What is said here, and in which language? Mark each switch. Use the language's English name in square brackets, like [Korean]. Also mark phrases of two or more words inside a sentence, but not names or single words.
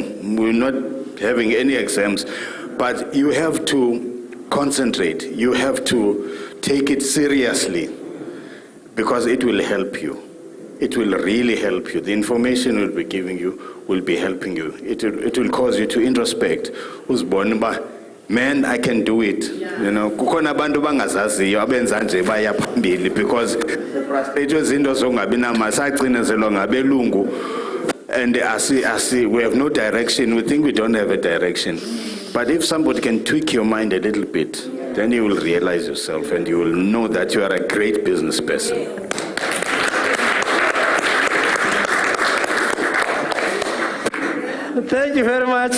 [English] We're not having any exams, but you have to concentrate. You have to take it seriously because it will help you. It will really help you. The information we'll be giving you will be helping you. It will cause you to introspect. Man, I can do it. [North Ndebele] Kukhona abantu bangazaziyo abenza nje baya phambili [English] because it was [North Ndebele] into zongabi namasagcinezelwa ngabelungu, [English] and we have no direction. We think we don't have a direction. But if somebody can tweak your mind a little bit, then you will realize yourself and you will know that you are a great business person. Thank you very much.